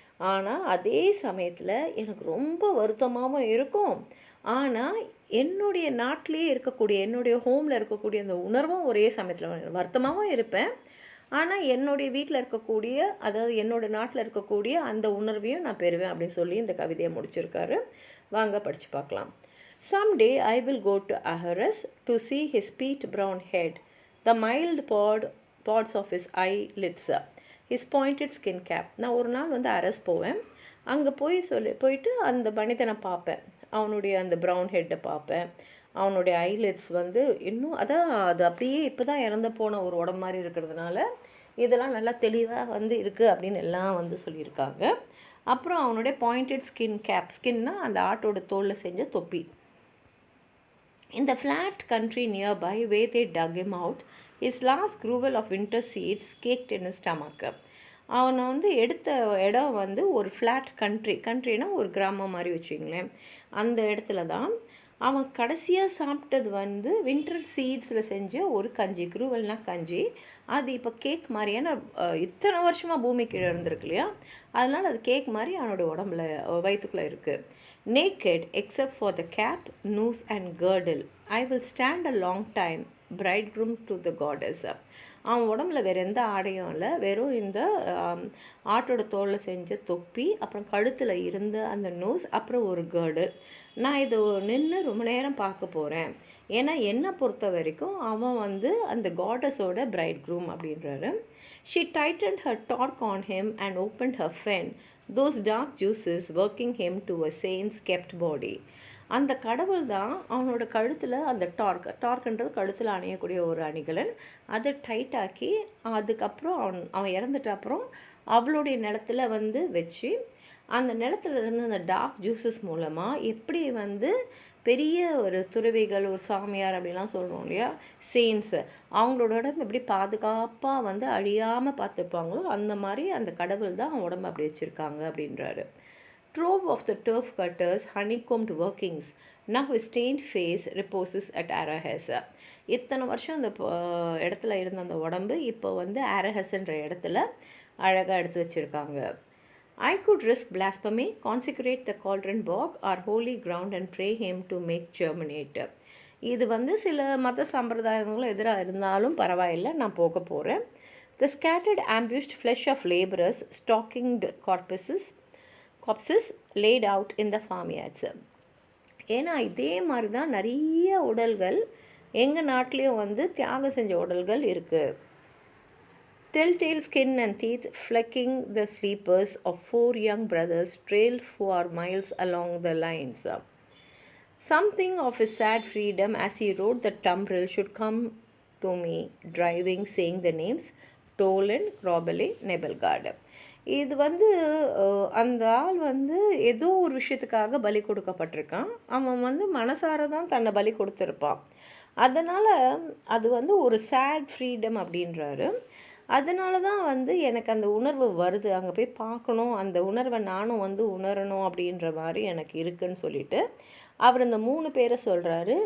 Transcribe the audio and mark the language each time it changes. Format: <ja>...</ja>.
<ta>ஆனால் அதே சமயத்தில் எனக்கு ரொம்ப வருத்தமாகவும் இருக்கும். ஆனால் என்னுடைய நாட்டிலே இருக்கக்கூடிய, என்னுடைய ஹோமில் இருக்கக்கூடிய அந்த உணர்வும் ஒரே சமயத்தில் வருத்தமாகவும் இருப்பேன். ஆனால் என்னுடைய வீட்டில் இருக்கக்கூடிய, அதாவது என்னோடய நாட்டில் இருக்கக்கூடிய அந்த உணர்வையும் நான் பெறுவேன் அப்படின்னு சொல்லி இந்த கவிதையை முடிச்சிருக்காரு. வாங்க படித்து பார்க்கலாம்.</ta> <en>Someday I will go to Ahurus to see his peat brown head, the mild pods of his eyelids, his pointed skin cap.</en> <ta>நான் ஒரு நாள் வந்து அரஸ் போவேன். அங்கே போயிட்டு அந்த மனிதனை பார்ப்பேன். அவனுடைய அந்த ப்ரௌன் ஹெட்டை பார்ப்பேன். அவனுடைய ஐலிட்ஸ் வந்து இன்னும் அது அப்படியே இப்போ தான் இறந்து போன ஒரு உடம்பு மாதிரி இருக்கிறதுனால இதெல்லாம் நல்லா தெளிவாக வந்து இருக்குது அப்படின்னு எல்லாம் வந்து சொல்லியிருக்காங்க. அப்புறம் அவனுடைய பாயிண்டட் ஸ்கின் கேப், ஸ்கின்னா அந்த ஆட்டோட தோலில் செஞ்ச தொப்பி.</ta> <en>In the flat country nearby where they dug him out, his last gruel of winter seeds caked in his stomach.</en> <ta>அவனை வந்து எடுத்த இடம் வந்து ஒரு ஃப்ளாட் கண்ட்ரினா ஒரு கிராமம் மாதிரி வச்சுங்களேன். அந்த இடத்துல தான் அவன் கடைசியாக சாப்பிட்டது வந்து வின்டர் சீட்ஸில் செஞ்ச ஒரு கஞ்சி, குரூவல்னா கஞ்சி. அது இப்போ கேக் மாதிரியான இத்தனை வருஷமாக பூமி கீழே இருந்திருக்கு இல்லையா, அதனால் அது கேக் மாதிரி அவனோட உடம்புல வயிற்றுக்குள்ளே இருக்குது.</ta> <en>Naked except for the cap, noose and girdle, I will stand a long time, bridegroom to the goddess.</en> <ta>அவன் உடம்புல வேறு எந்த ஆடையும் இல்லை, வெறும் இந்த ஆட்டோட தோலில் செஞ்ச தொப்பி, அப்புறம் கழுத்தில் இருந்த அந்த நோஸ், அப்புறம் ஒரு கேர்டு. நான் இது நின்று ரொம்ப நேரம் பார்க்க போகிறேன். ஏன்னா என்னை பொறுத்த வரைக்கும் அவன் வந்து அந்த காடஸோட பிரைட் அப்படின்றாரு.</ta> <en>She tightened her torque on him and opened her fen, those dark juices working him to a saint's kept body.</en> <ta>அந்த கடவுள் தான் அவனோட கழுத்தில் அந்த டார்க்ன்றது கழுத்தில் அணியக்கூடிய ஒரு அணிகலன், அதை டைட்டாக்கி அதுக்கப்புறம் அவன் இறந்துட்ட அப்புறம் அவளுடைய நிலத்தில் வந்து வச்சு, அந்த நிலத்தில் இருந்து அந்த டார்க் ஜூஸஸ் மூலமாக எப்படி வந்து பெரிய ஒரு துறவிகள், ஒரு சாமியார் அப்படிலாம் சொல்கிறோம் இல்லையா, செயின்ஸு, அவங்களோட உடம்பு எப்படி பாதுகாப்பாக வந்து அழியாமல் பார்த்துப்பாங்களோ அந்த மாதிரி அந்த கடவுள் தான் அவன் உடம்பு அப்படி வச்சுருக்காங்க அப்படின்றாரு.</ta> <en>Trove of the turf cutters, honeycombed workings, now his stained face reposes at Arahus.</en> <ta>இத்தனை வருஷம் அந்த இடத்துல இருந்த அந்த உடம்பு இப்போ வந்து ஆரஹஸ்ன்ற இடத்துல அழகாக எடுத்து வச்சுருக்காங்க.</ta> <en>I could risk blasphemy, consecrate the cauldron bog, our holy ground and pray him to make germinate.</en> <ta>இது வந்து சில மத சம்பிரதாயங்களும் எதிராக இருந்தாலும் பரவாயில்லை, நான் போக போகிறேன்.</ta> <en>The scattered ambushed flesh of laborers, stockinged corpses laid out in the farmyards.</en> <ta>ஏன்னா இதே மாதிரி தான் நிறைய உடல்கள் எங்கள் நாட்டிலையும் வந்து தியாகம் செஞ்ச உடல்கள் இருக்குது.</ta> <en>Telltale skin and teeth flecking the sleepers of 4 young brothers trailed for miles along the lines. Something of his sad freedom as he rode the tumbril should come to me driving, saying the names Tolan, Crobele, Nebelgard.</en> <ta>இது வந்து அந்த ஆள் வந்து ஏதோ ஒரு விஷயத்துக்காக பலி கொடுக்கப்பட்டிருக்கான். அவன் வந்து மனசார தான் தன்னை பலி கொடுத்துருப்பான். அதனால் அது வந்து ஒரு சேட் ஃப்ரீடம் அப்படின்றாரு. அதனால தான் வந்து எனக்கு அந்த உணர்வு வருது, அங்கே போய் பார்க்கணும், அந்த உணர்வை நானும் வந்து உணரணும் அப்படின்ற மாதிரி எனக்கு இருக்குன்னு சொல்லிட்டு அவர் இந்த 3 பேரை சொல்கிறாரு.</ta>